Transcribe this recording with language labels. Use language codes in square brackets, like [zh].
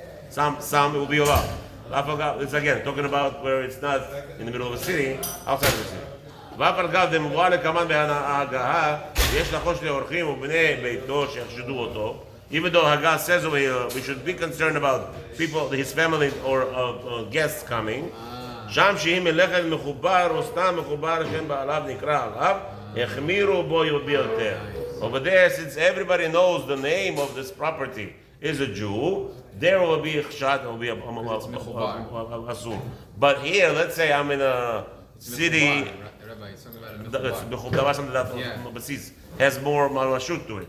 [en] Some it will be allowed. It's again talking about where it's not in the middle of a city, outside of the city. Even though Haggah says over here, we should be concerned about people, his family or guests coming. [he] שם שהיא מלאכת מחובר או סתם מחובר שאין בעליו נקרא עליו, החמירו בו ביותר. [en] Over there, since everybody knows the name of this property is a Jew, there will be a shot, will be a asur. But here, let's say I'm in a city that has more mashut to it.